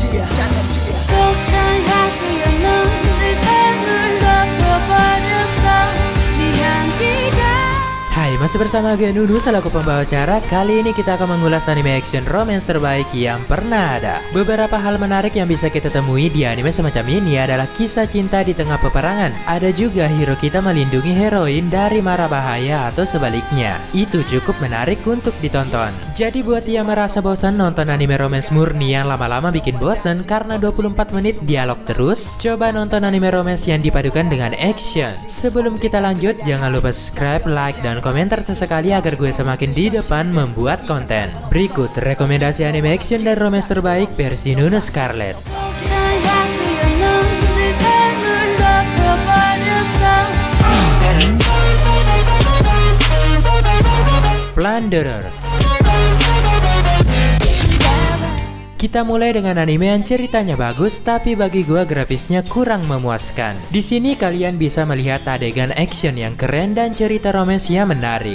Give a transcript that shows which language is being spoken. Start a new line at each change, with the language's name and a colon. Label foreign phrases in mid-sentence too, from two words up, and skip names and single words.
Korean: 독한 하수연은 내 삶을 덮어버렸어 네 향기가.
Indonesian: Hai, masih bersama gue Nunu selaku pembawa acara. Kali ini kita akan mengulas anime
English: action romance
Indonesian: terbaik yang pernah ada. Beberapa hal menarik yang bisa kita temui di anime semacam ini adalah kisah cinta di tengah peperangan. Ada juga hero kita melindungi heroin dari mara bahaya atau sebaliknya. Itu cukup menarik untuk ditonton. Jadi buat yang merasa bosan nonton anime romance murni yang lama-lama bikin bosan karena 24 menit dialog terus, coba nonton anime romance yang dipadukan dengan action. Sebelum kita lanjut, jangan lupa
English: subscribe, like,
Indonesian: dan komentar sesekali agar gue semakin di depan membuat konten. Berikut rekomendasi anime action dan romance terbaik versi Nunu Scarlet.
Korean: 독한 하수연은 내 삶을 덮어버렸어.
Indonesian: Plunderer. Kita mulai dengan anime yang ceritanya bagus, tapi bagi gua grafisnya kurang memuaskan. Di sini kalian bisa melihat adegan action yang keren dan cerita romansnya menarik.